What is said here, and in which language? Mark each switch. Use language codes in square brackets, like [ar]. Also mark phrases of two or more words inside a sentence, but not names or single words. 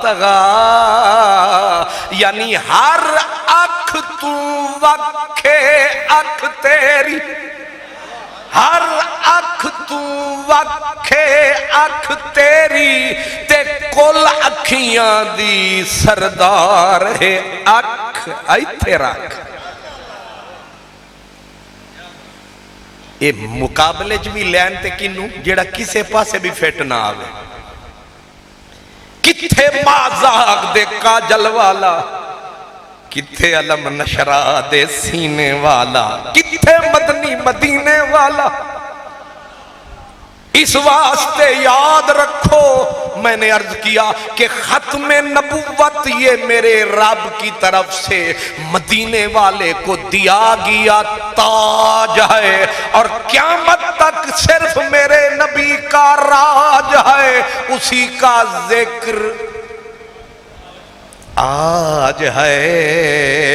[pa] طغى، یعنی ہر اکھ تو وکھے اکھ تیری، ہر اکھ تو وکھے اکھ تیری تے کل اکھیاں دی سردار ہے اکھ ایتھے رکھ۔ اے مقابلے جو بھی لین تے کنوں جیڑا کسے پاسے بھی فیٹ نہ آوے۔ کتھے مازاق دے کاجل والا، کتھے علم نشرہ دے سینے والا، کتھے مدنی مدینے والا۔ [ur] اس واسطے یاد رکھو، میں نے عرض کیا کہ ختم نبوت یہ میرے رب کی طرف سے مدینے والے کو دیا گیا تاج ہے، اور قیامت تک صرف میرے نبی کا راج ہے، اسی کا ذکر آج ہے۔